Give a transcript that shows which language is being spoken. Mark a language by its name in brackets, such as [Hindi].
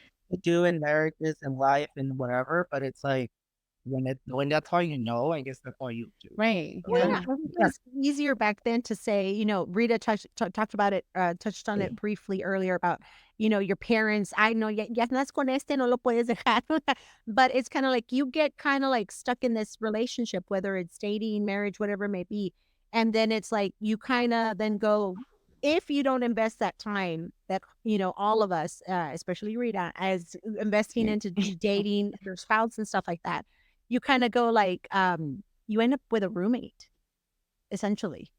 [English] to do in marriages and life and whatever. But it's like when that's all you know, I guess that's all you do. Right. Well, Yeah. yeah, it was easier back then to say, Rita talked about it, touched on it briefly earlier about, your parents. I know, [Spanish] ya estás con este, no lo puedes dejar. [English] But it's kind of like you get kind of like stuck in this relationship, whether it's dating, marriage, whatever it may be. And then it's like you kind of then go, if you don't invest that time that, all of us, especially Rita, as investing into dating your spouse and stuff like that, you kind of go like, you end up with a roommate, essentially.